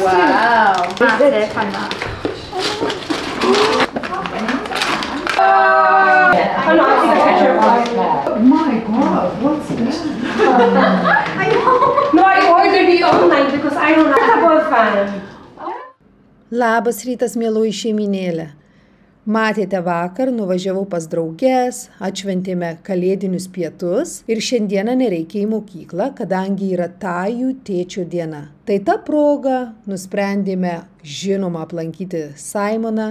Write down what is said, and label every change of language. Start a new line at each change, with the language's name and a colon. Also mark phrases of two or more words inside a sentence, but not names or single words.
English: Wow. Massive on that. Oh, no, I think a picture of Oh my God, what's that? I know. No, I ordered it online because I don't have a fan.
Lithuanian: Labas rytas, mieloji šeiminėlė. Matėte, vakar nuvažiavau pas drauges, atšventėme kalėdinius pietus ir šiandieną nereikia į mokyklą, kadangi yra Tajų tėčio diena. Tai ta proga nusprendėme, žinoma, aplankyti Simoną.